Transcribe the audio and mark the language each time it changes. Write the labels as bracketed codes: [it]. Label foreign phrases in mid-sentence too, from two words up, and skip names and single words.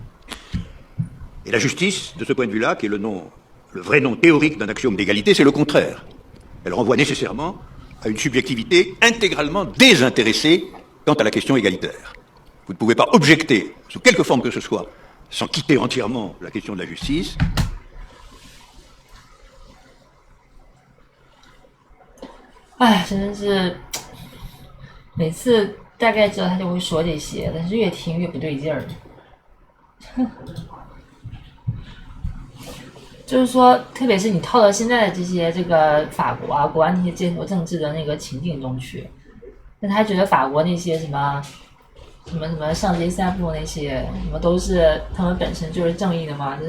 [fr] Et la justice, de ce point de vue-là, qui est le vrai nom théorique d'un axiome d'égalité, c'est le contraire. Elle renvoie nécessairement à une subjectivité intégralement désintéressée quant à la question égalitaire. vous ne pouvez pas objecter sous quelque forme que ce soit sans quitter entièrement la question de la justice. [zh] 哎，真的是每次大概知道他就会说这些，但是越听越不对劲儿。就是说，特别是你套到现在的这个法国啊、国外那些街头政治的那个情景中去，那他觉得法国那些什么上街散步那些什么都是他们本身就是正义的吗？